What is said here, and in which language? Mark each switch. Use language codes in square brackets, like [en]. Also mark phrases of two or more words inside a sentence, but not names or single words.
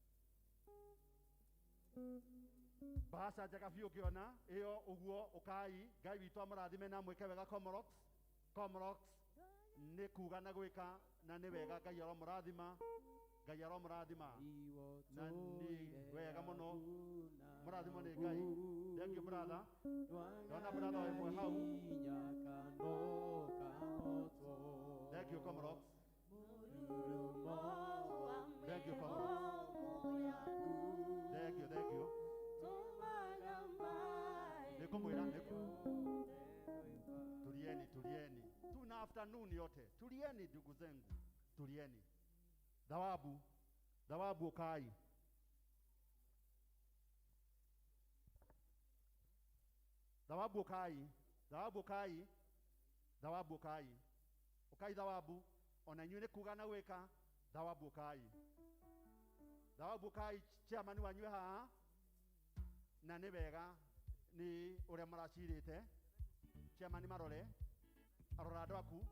[ki] bahasha njega biũ ũkĩona ĩyo ũguo ũkai Ngai witũ amũrathime na mwĩke wega Comoros nĩ kuga na gwĩka na nĩ wega Ngai aromũrathima Ngai aromũrathima na nĩ wega mũno mũrathimo nĩ Ngai [en] thank you brother [ki] ndona brother wa ĩmwe hau [en] thank you Comoros thank you Comoros thank you [sw] nikumwira tulieni tuna afternoon yote tulieni ndugu zangu tulieni [ki] dhawabu ukai dhawabu ona inyuĩ nĩ kuga na gwĩka dhawabu ukai chairman wanyu haha na nĩ wega nĩ ũrĩa mũracirĩte chairman marore arora andũ